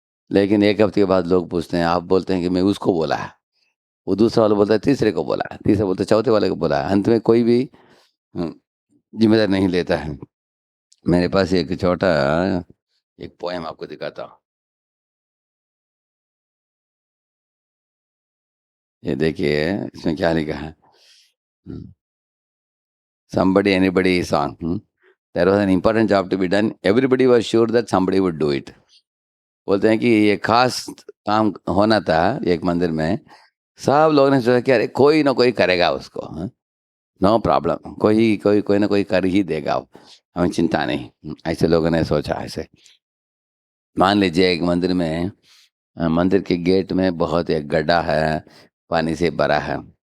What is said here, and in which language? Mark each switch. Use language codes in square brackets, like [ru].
[hi] लेकिन 1 हफ्ते के बाद लोग पूछते हैं, आप बोलते हैं कि मैं उसको बोला है, वो दूसरा वाला बोलता है तीसरे को बोला है, तीसरा बोलता है चौथे वाले को बोला है, अंत में कोई भी जिम्मेदारी नहीं लेता है। मेरे पास एक छोटा एक पोएम आपको दिखाता हूँ। ये देखिए इसमें क्या लिखा है। [en] Somebody, anybody song. There was an important job to be done. Everybody was sure that somebody would do it. [hi] बोलते हैं कि ये खास काम होना था एक मंदिर में, सब लोगों ने सोचा कि अरे कोई ना कोई करेगा उसको, नो प्रॉब्लम, कोई ना कोई कर ही देगा, हमें चिंता नहीं। ऐसे लोगों ने सोचा। ऐसे मान लीजिए एक मंदिर में, मंदिर के गेट में बहुत एक गड्ढा है, पानी से भरा है।